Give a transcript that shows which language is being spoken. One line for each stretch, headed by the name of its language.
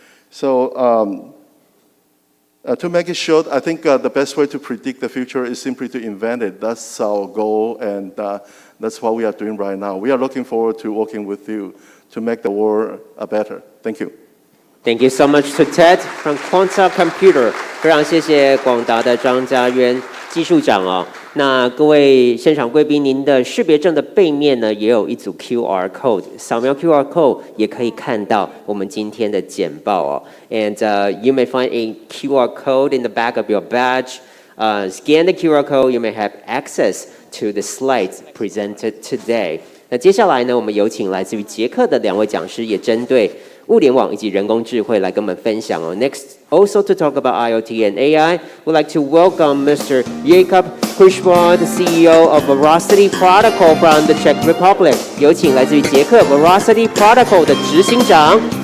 English: So to make it short, I think the best way to predict the future is simply to invent it. That's our goal, and that's what we are doing right now. We are looking forward to working with you to make the world better. Thank you. Thank you so much to Ted from Quanta Computer。
Chinese: 非常谢谢广达的张家渊技术长哦。那各位现场贵宾，您的识别证的背面呢，也有一组 QR code， 扫描 QR code 也可以看到我们今天的简报哦。
English: And you may find a QR code in the back of your badge. Scan the QR code, you may have access to the slides presented today.
Chinese: 那接下来呢，我们有请来自于捷克的两位讲师，也针对物联网以及人工智慧来跟我们分享哦。
English: Next, also to talk about IoT and AI, we'd like to welcome Mr. Jakub Kushma, the CEO of Veracity Protocol from the Czech Republic.
Chinese: 有请来自于捷克 Veracity Protocol 的执行长。